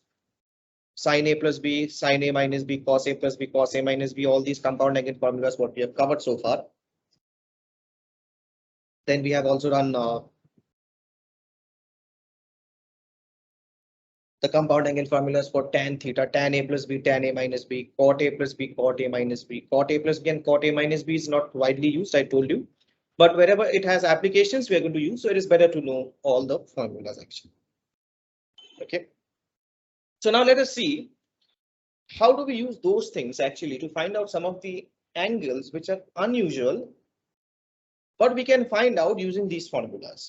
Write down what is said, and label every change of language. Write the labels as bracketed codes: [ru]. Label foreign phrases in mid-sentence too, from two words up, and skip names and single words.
[en] Sin A plus B, sin A minus B, cos A plus B, cos A minus B. All these compound angle formulas what we have covered so far. Then we have also done the compound angle formulas for tan theta, tan A plus B, tan A minus B, cot A plus B, cot A minus B. Cot A plus B and cot A minus B is not widely used, I told you. But wherever it has applications, we are going to use. So it is better to know all the formulas actually. Okay. So now let us see how do we use those things actually to find out some of the angles which are unusual, but we can find out using these formulas.